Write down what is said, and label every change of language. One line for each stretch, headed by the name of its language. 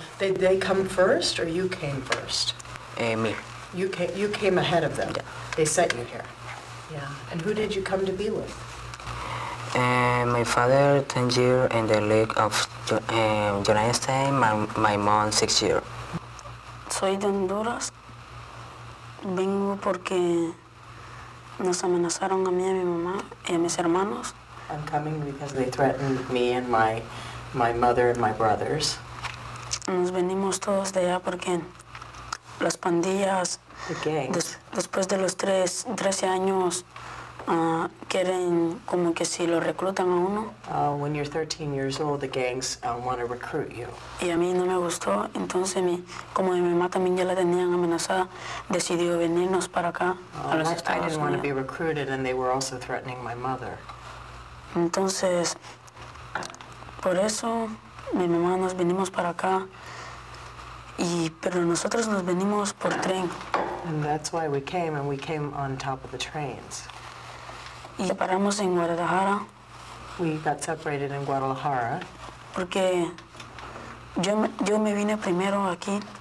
English: They come first, or you came first? Me. You came ahead of them. Yeah. They sent you here. Yeah. And who did you come to be with? My father 10 years in the league of United States. My mom 6 years.
Spanish: Soy de Honduras. Vengo porque nos amenazaron a mí, a mi mamá y a mis hermanos.
English: I'm coming because they threatened me and my mother and my brothers.
Spanish: Nos venimos todos de allá porque las pandillas,
English: The gangs.
Spanish: después de los 13 años, quieren como que si lo reclutan a uno.
English: When you're 13 years old, the gangs want to recruit you.
Spanish: Y a mí no me gustó, entonces como mi mamá también ya la tenían amenazada, decidió venirnos para acá, a los
English: I
Spanish: Estados
English: didn't want to be
Spanish: Unidos.
English: recruited, and they were also threatening my mother.
Spanish: Entonces, por eso mi mamá nos venimos para acá, pero nosotros nos venimos por tren.
English: And that's why we came, and we came on top of the trains.
Spanish: Y paramos en Guadalajara
English: We got separated in Guadalajara,
Spanish: porque yo me vine primero aquí,